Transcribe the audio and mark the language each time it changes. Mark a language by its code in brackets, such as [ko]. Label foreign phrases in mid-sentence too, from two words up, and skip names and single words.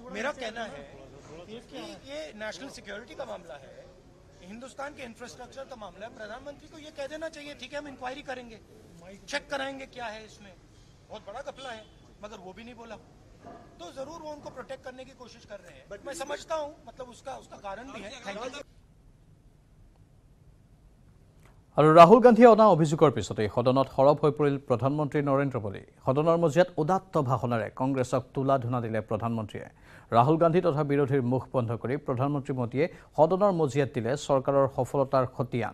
[hi] मेरा कहना है कि ये [en] national security [hi] का मामला है, हिंदुस्तान के इंफ्रास्ट्रक्चर का मामला है। प्रधानमंत्री को ये कह देना चाहिए ठीक है हम इंक्वायरी करेंगे, चेक कराएंगे क्या है इसमें। बहुत बड़ा घपला है, मगर वो भी नहीं बोला। तो जरूर वो उनको प्रोटेक्ट करने की कोशिश कर रहे हैं, बट मैं समझता हूं, मतलब उसका कारण भी है। [en] thank you. [as] আৰু ৰাহুল গান্ধীয়ে অনা অভিযোগৰ পিছতে সদনত সৰব হৈ পৰিল প্ৰধানমন্ত্ৰী নৰেন্দ্ৰ মোদী। সদনৰ মজিয়াত উদাত্ত ভাষণেৰে কংগ্ৰেছক তোলা ধুনা দিলে প্ৰধানমন্ত্ৰীয়ে। ৰাহুল গান্ধী তথা বিৰোধীৰ মুখ বন্ধ কৰি প্ৰধানমন্ত্ৰী মোদীয়ে সদনৰ মজিয়াত দিলে চৰকাৰৰ সফলতাৰ খতিয়ান।